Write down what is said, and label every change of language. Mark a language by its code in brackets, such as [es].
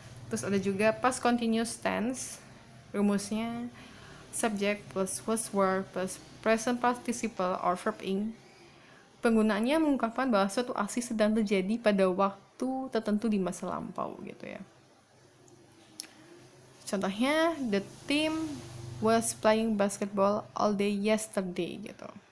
[id] Terus ada juga [en] past continuous tense. [id] Rumusnya [en] subject plus was were plus present participle or verb in. [id] Penggunaannya mengungkapkan bahwa suatu aksi sedang terjadi pada waktu tertentu di masa lampau gitu ya. Contohnya, [en] the team was playing basketball all day yesterday [id] gitu.